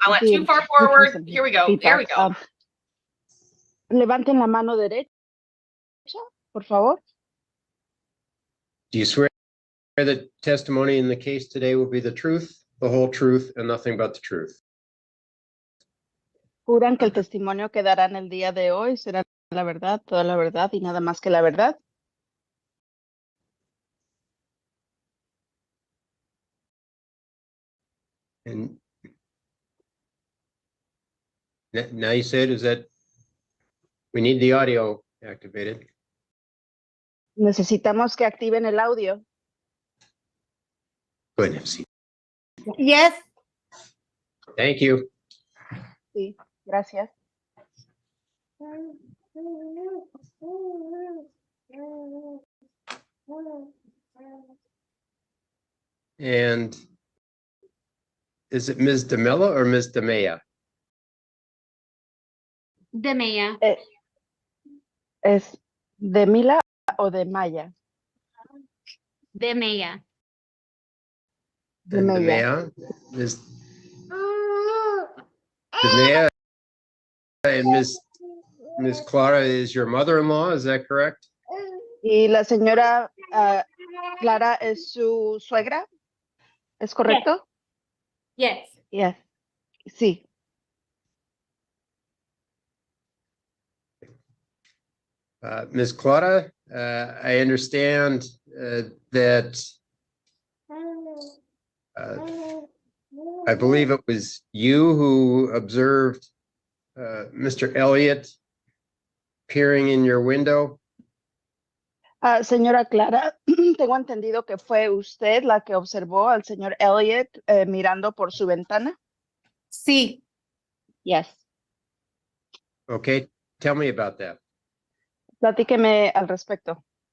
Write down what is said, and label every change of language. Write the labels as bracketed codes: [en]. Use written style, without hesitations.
[en] I went too far forward. Here we go. Feedback. There we go. [es] Levanten la mano derecha, por favor. [en] Do you swear that testimony in the case today will be the truth, the whole truth, and nothing but the truth? [es] ¿Juran que el testimonio que darán el día de hoy será la verdad, toda la verdad y nada más que la verdad? [en] And now you said is that we need the audio activated. [es] Necesitamos que activen el audio. [en] Good. FC. Yes. Thank you. [es] Sí, gracias. [en] And is it Ms. DeMilla or Ms. DeMea? [es] De Maya. ¿Es de Mila o de Maya? De Maya. De [en] And [es] Maya. [en] DeMea? Ms. DeMea and Ms. Clara is your mother-in-law, is that correct? [es] Y la señora Clara es su suegra, ¿es correcto? [en] Yes. Yes. [es] Sí. [en] Ms. Clara, I understand that I believe it was you who observed Mr. Elliott peering in your window. [es] Señora Clara, tengo entendido que fue usted la que observó al señor Elliott mirando por su ventana. Sí. [en] Yes. Okay, tell me about that. [es] Platíqueme al respecto.